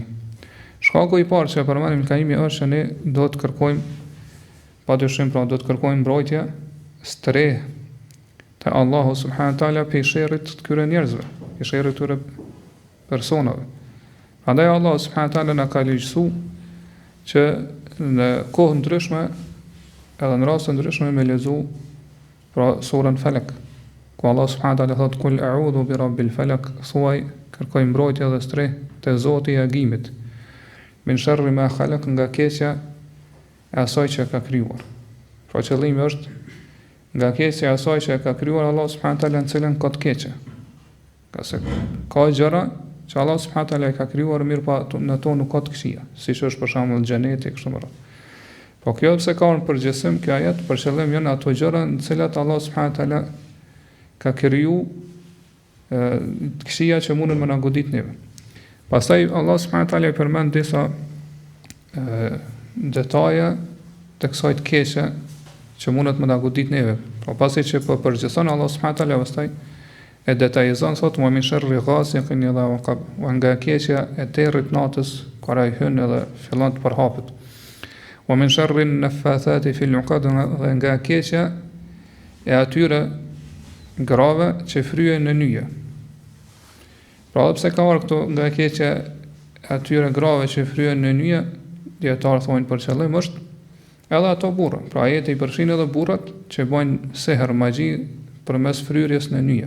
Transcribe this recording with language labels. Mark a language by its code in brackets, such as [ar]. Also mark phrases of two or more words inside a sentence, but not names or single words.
[sq] Shkaku i parë që përmendim Kaimi është se ne do të kërkojmë padyshim, pra do të kërkojmë mbrojtje streh te Allahu [ar] سبحانه وتعالى [sq] pe sherrit të këtyre njerëzve, pe sherrit të këtyre personave. Prandaj Allahu [ar] سبحانه وتعالى [sq] na ka lehtësuar që në kohë ndryshme edhe në raste ndryshme me lexu pra surën Falak, ku Allah [ar] سبحانه وتعالى [sq] thot [ar] قل أعوذ برب الفلق, [sq] thuaj kërkoj mbrojtje dhe streh te Zoti i agimit, [ar] من شر ما خلق, [sq] nga keqja e asaj që ka krijuar. Pra qëllimi është nga keqja e asaj që ka krijuar Allah [ar] سبحانه وتعالى, [sq] në cilën ka të keqe. Ka gjëra që Allah [ar] سبحانه وتعالى [sq] i ka krijuar, mirë pa në to nuk ka të këqija, siç është për shembull xheneti kështu më radhë. Po kjo pse ka në përgjithësim kjo ajet, për qëllim janë ato gjëra në të cilat Allah [ar] سبحانه وتعالى [sq] ka kriju të këqija që mundën më na godit neve. Pastaj Allah [ar] سبحانه وتعالى [sq] i përmend disa detaje të kësaj të keqe që mundet më na godit neve. Po pasi që po përgjithëson Allah [ar] سبحانه وتعالى, [sq] pastaj e detajizon thot [ar] ومن شر غاسق إذا وقب, [sq] nga keqja e territ natës kur ai hyn edhe fillon të përhapet. [ar] ومن شر النفاثات في العقد, [sq] dhe nga keqja e atyre grave që fryhen në nyje. Pra pse ka marrë këto nga keqja e atyre grave që fryhen në nyje, dietar thonë për qëllim është edhe ato burra. Pra ajeti i përfshin edhe burrat që bojnë seher, magji përmes fryrjes në nyje.